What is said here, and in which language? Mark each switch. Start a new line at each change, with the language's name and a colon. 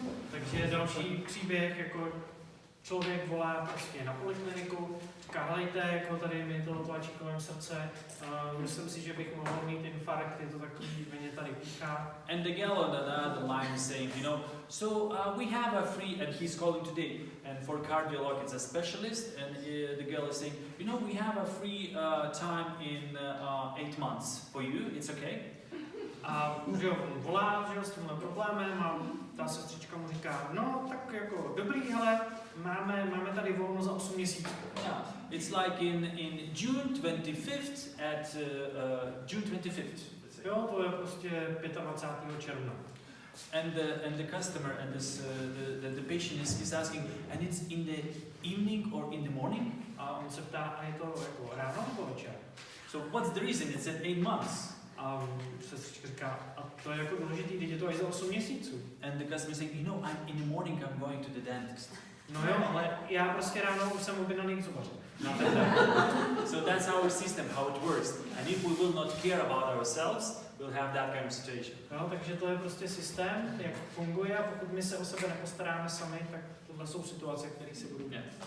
Czech: takže další příběh, jako člověk volá prostě na polikliniku, říká, helejte, jako tady mi to tlačí kolem srdce, myslím si, že bych mohl mít infarkt, je to takový, mě tady píchá.
English: And the girl on the line is saying, you know, so we have a free, and he's calling today, and for cardiolog it's a specialist, and the girl is saying, you know, we have a free time in 8 months for you, it's okay?
Czech: A že on volá, že s tímhle problémem a ta sestřička mu říká, no tak jako dobrý, hele, máme tady volno za 8 měsíců.
English: Yeah, it's like in June 25th at June 25th.
Czech: Jo, to je prostě 25. června.
English: And the customer and the patient is asking, and it's in the evening or in the morning?
Czech: A on se ptá, a je to jako ráno nebo večer?
English: So what's the reason? It's at 8 months.
Czech: A sestřička říká, a to je jako důležitý, teď je to až za 8 měsíců.
English: And the customer is saying, you know, in the morning I'm going to the dentist.
Czech: No jo, ale já prostě ráno už jsem objednaný k zubaři.
English: So that's our system, how it works. And if we will not care about ourselves, we'll have that kind of situation.
Czech: No, takže to je prostě systém, jak funguje, a pokud my se o sebe nepostaráme sami, tak tohle jsou situace, které si budou dělat.